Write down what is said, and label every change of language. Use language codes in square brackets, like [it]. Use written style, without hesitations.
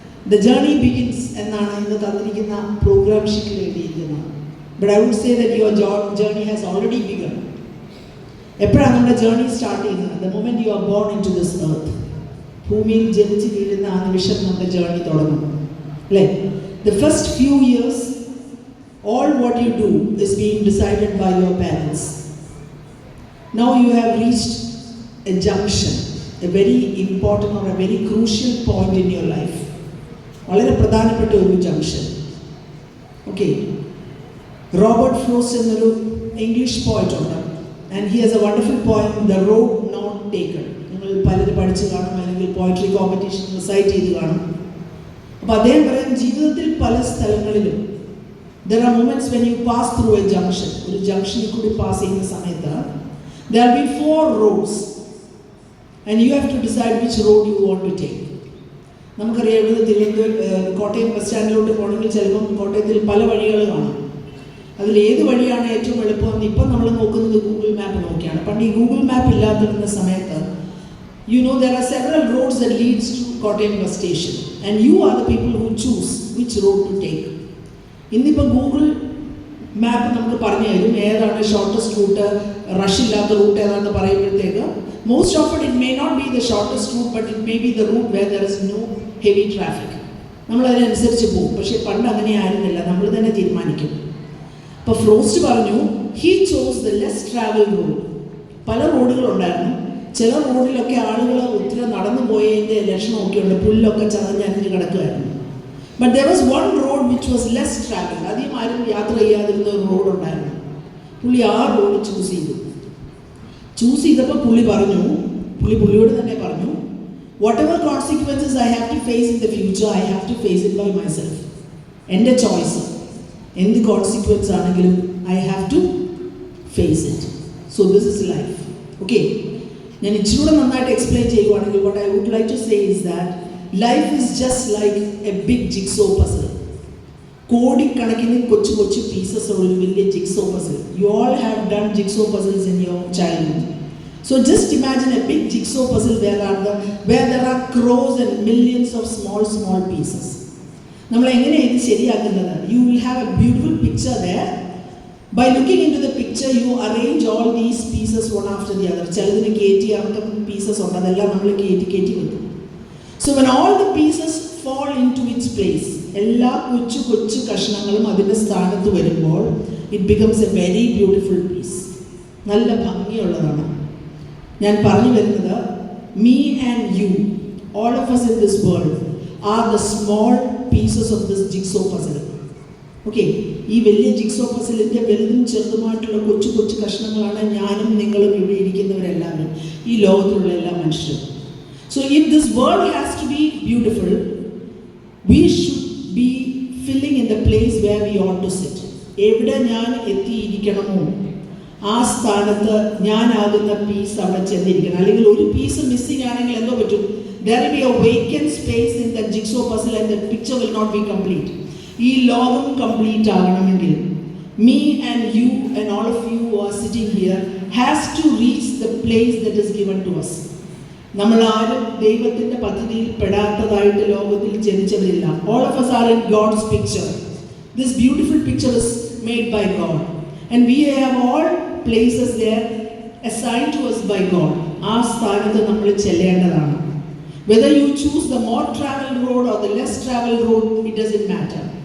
[en] the journey begins [ml] എന്നാണ് ഇന്ന് തന്നിരിക്കുന്ന പ്രോഗ്രാം ഷീറ്റിൽ എഴുതിയിരിക്കുന്നത്. [en] But I would say that your journey has already begun. [ml] എപ്പോഴാണ് നമ്മുടെ ജേർണി സ്റ്റാർട്ട് ചെയ്യുന്നത്? [en] The moment you are born into this earth. [ml] ഭൂമിയിൽ ജനിച്ച് വീഴുന്ന ആ നിമിഷം നമ്മുടെ ജേർണി തുടങ്ങും, അല്ലേ? [en] The first few years, all what you do is being decided by your parents. Now you have reached a junction, a very important or a very crucial point in your life. [ml] വളരെ പ്രധാനപ്പെട്ട ഒരു junction. Okay, Robert frost എന്നൊരു English poet ഉണ്ട്. [en] And he has a wonderful poem, the road not taken. [ml] നിങ്ങൾ പലരും പഠിച്ച് കാണും, അല്ലെങ്കിൽ പോയട്രി കോമ്പറ്റീഷൻ റിസൈറ്റ് ചെയ്ത് കാണും. അപ്പോൾ അദ്ദേഹം പറയും, ജീവിതത്തിൽ പല സ്ഥലങ്ങളിലും [en] there are moments when you pass through a junction. [ml] ഒരു ജംഗ്ഷനിൽ കൂടി പാസ് ചെയ്യുന്ന സമയത്ത് [en] there will be 4 roads and you have to decide which road you want to take. [ml] നമുക്കറിയാം, കോട്ടയം ബസ് സ്റ്റാൻഡിലോട്ട് പോകണമെങ്കിൽ ചിലപ്പം കോട്ടയത്തിൽ പല വഴികൾ കാണാം. അതിൽ ഏത് വഴിയാണ് ഏറ്റവും എളുപ്പമെന്ന് ഇപ്പം നമ്മൾ നോക്കുന്നത് ഗൂഗിൾ മാപ്പ് നോക്കിയാണ്. പണ്ട് ഈ ഗൂഗിൾ മാപ്പ് ഇല്ലാതിരുന്ന സമയത്ത് [en] you know there are several roads that leads to Kottayam bus station and you are the people who choose which road to take. [ml] ഇന്നിപ്പോൾ ഗൂഗിൾ മാപ്പ് നമുക്ക് പറഞ്ഞു തരും ഏതാണ് ഷോർട്ടസ്റ്റ് റൂട്ട്, റഷ് ഇല്ലാത്ത റൂട്ട് ഏതാണെന്ന് പറയുമ്പോഴത്തേക്ക് [en] most often it may not be the shortest route but it may be the route where there is no heavy traffic. [ml] നമ്മൾ അതിനനുസരിച്ച് പോകും. പക്ഷേ പണ്ട് അങ്ങനെ ആയിരുന്നില്ല, നമ്മൾ തന്നെ തീരുമാനിക്കും. അപ്പോൾ ഫ്രോസ്റ്റ് പറഞ്ഞു, [en] he chose the less traveled road. [ml] പല റോഡുകളുണ്ടായിരുന്നു. ചില റോഡിലൊക്കെ ആളുകൾ ഒത്തിരി നടന്നു പോയതിൻ്റെ ലക്ഷണമൊക്കെ ഉണ്ട്, പുല്ലൊക്കെ ചതഞ്ഞ് കിടക്കുമായിരുന്നു. [en] But there was one road which was less travelled. [ml] അധികം ആരും യാത്ര ചെയ്യാതിരുന്ന ഒരു റോഡ് ഉണ്ടായിരുന്നു. പുള്ളി ആ റോഡ് ചൂസ് ചെയ്തപ്പോൾ പുള്ളിയോട് തന്നെ പറഞ്ഞു, [en] Whatever consequences I have to face in the future, I have to face it by myself. [ml] എൻ്റെ ചോയ്സ് എന്ത് കോൺസിക്വൻസ് ആണെങ്കിലും [en] I have to face it. So this is life. [ml] Okay, ഞാൻ ഇച്ചിരൂടെ നന്നായിട്ട് എക്സ്പ്ലെയിൻ ചെയ്യുവാണെങ്കിൽ [en] what I would like to say is that life is just like a big jigsaw puzzle. [ml] കോടിക്കണക്കിന് കൊച്ചു കൊച്ചു പീസസ് ഉള്ള ഒരു വലിയ jigsaw puzzle. [en] You all have done jigsaw puzzles in your childhood. So just imagine a big jigsaw puzzle where there are crores and millions of small pieces. [ml] നമ്മൾ എങ്ങനെയാണ് ഇത് ശരിയാക്കുന്നത്? [en] You will have a beautiful picture there. By looking into the picture, you arrange all these pieces one after the other. [ml] ചിലതിന് കയറ്റിയാത്ത pieces ഉണ്ട്, അതെല്ലാം നമ്മൾ കയറ്റി വെക്കും. [en] So when all the pieces fall into its place, [ml] എല്ലാ കൊച്ചു കഷ്ണങ്ങളും അതിൻ്റെ സ്ഥാനത്ത് വരുമ്പോൾ [en] it becomes a very beautiful piece. [ml] നല്ല ഭംഗിയുള്ളതാണ്. ഞാൻ പറഞ്ഞു വരുന്നത്, [en] me and you, all of us in this world are the small pieces of this jigsaw puzzle. [ml] Okay, ഈ വലിയ ജിഗ്സോ പസിലിൻ്റെ വലുതും ചെറുതുമായിട്ടുള്ള കൊച്ചു കഷ്ണങ്ങളാണ് ഞാനും നിങ്ങളും ഇവിടെ ഇരിക്കുന്നവരെല്ലാവരും, ഈ ലോകത്തിലുള്ള എല്ലാ മനുഷ്യരും. [en] So if this world has to be beautiful, we should be filling in the place where we ought to sit. [ml] എവിടെ ഞാൻ എത്തിയിരിക്കണമോ ആ സ്ഥാനത്ത് ഞാനാകുന്ന പീസ് അവിടെ ചെന്നിരിക്കണം. അല്ലെങ്കിൽ ഒരു പീസ് മിസ്സിംഗ് ആണെങ്കിൽ എന്തോ പറ്റും? [en] there will be a vacant space in that jigsaw puzzle and the picture will not be complete. [ml] ഈ ലോകം കംപ്ലീറ്റ് ആകണമെങ്കിൽ [en] me and you and all of you who are sitting here has to reach the place that is given to us. [ml] നമ്മൾ ആരും ദൈവത്തിൻ്റെ പദ്ധതിയിൽ പെടാത്തതായിട്ട് ലോകത്തിൽ ജനിച്ചവരില്ല. [en] All of us are in God's picture. This beautiful picture is made by God and we have all places there assigned to us by God. [ml] ആ സ്ഥാനത്ത് നമ്മൾ ചെല്ലേണ്ടതാണ്. [en] Whether you choose the more traveled road or the less traveled road, it doesn't matter.